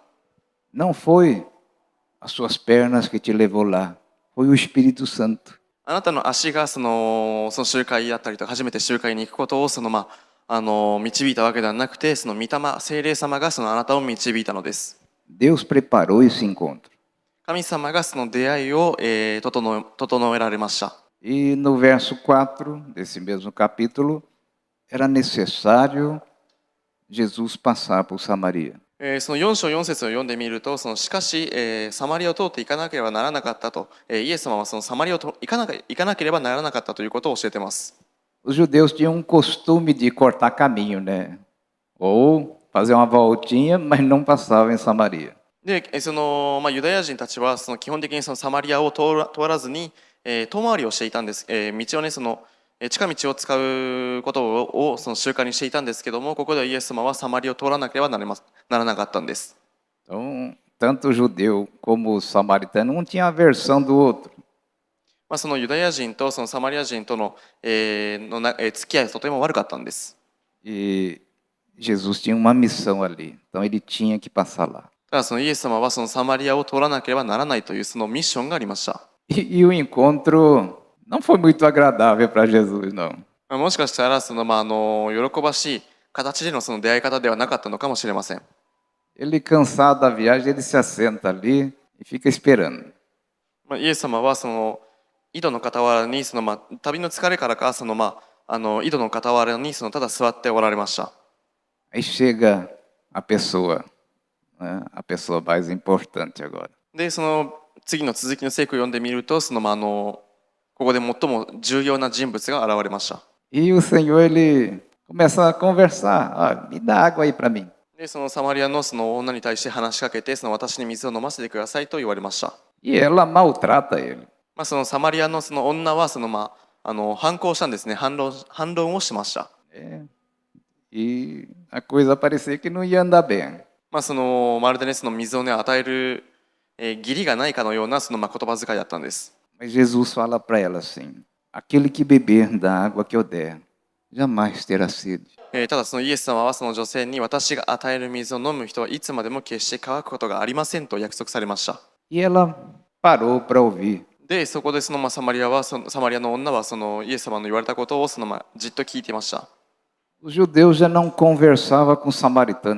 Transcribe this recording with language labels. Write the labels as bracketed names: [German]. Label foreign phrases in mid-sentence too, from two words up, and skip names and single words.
[Portuguese] Não foi as suas pernas que te levou lá, foi o Espírito Santo. [Japanese] あなたの足がその集会だったりとか、初めて集会に行くことを導いたわけではなくて、御霊、聖霊様があなたを導いたのです。 [Portuguese] Deus preparou esse encontro. [Japanese] 神様が出会いを、整えられました。 [Portuguese] E no verso 4 desse mesmo capítulo, era necessário Jesus passar por Samaria. [Japanese] その4章4節を読んでみると、しかし、サマリアを通っていかなければならなかったと、イエス様はサマリアを行かなければならなかったということを教えています。 [Portuguese] Os judeus tinham um costume de cortar caminho, né? Ou fazer uma voltinha, mas não passava em Samaria. [Japanese] で、ユダヤ人たちは基本的にサマリアを通らずに、遠回りをしていたんです。道をね、近道を使うことを習慣にしていたんですけども、ここではイエス様はサマリアを通らなければならなかったんです。 [Portuguese] Então, tanto o judeu como o samaritano, um tinha aversão do outro. [Japanese] そのユダヤ人とサマリア人との、付き合いはとても悪かったんです。 [Portuguese] E Jesus tinha uma missão ali, então ele tinha que passar lá. [Japanese] ただイエス様はサマリアを通らなければならないというミッションがありました。 [Portuguese] E o encontro não foi muito agradável para Jesus, não. [Japanese] もしかしたら喜ばしい形での出会い方ではなかったのかもしれません。 [Portuguese] Ele, cansado da viagem, ele se assenta ali e fica esperando. [Japanese] イエス様は井戸の傍らに旅の疲れからか井戸の傍らにただ座っておられました。 [Portuguese] Aí chega a pessoa, né? A pessoa mais importante agora. [Japanese] で次の続きの聖句を読んでみるとここで最も重要な人物が現れました。 [Portuguese] E o Senhor, ele começa a conversar. Ah, me dá água aí para mim. [Japanese] でサマリアの女に対して話しかけて私に水を飲ませてくださいと言われました。 [Portuguese] E ela maltrata ele. [Japanese] サマリアの女は反抗したんですね。反論をしました。 [Portuguese] E a coisa parecia que não ia andar bem. [Japanese] まるでね水をね与える義理がないかのような言葉遣いだったんです。 [Portuguese] Mas Jesus fala para ela assim: aquele que beber da água que eu der, jamais terá sede. [Japanese] ただイエス様は女性に私が与える水を飲む人はいつまでも決して乾くことがありませんと約束されました。 [Portuguese] E ela parou para ouvir. [Japanese] でそこでサマリアの女はイエス様の言われたことをじっと聞いていました。 [Portuguese] Os judeus já não conversavam com o samaritano.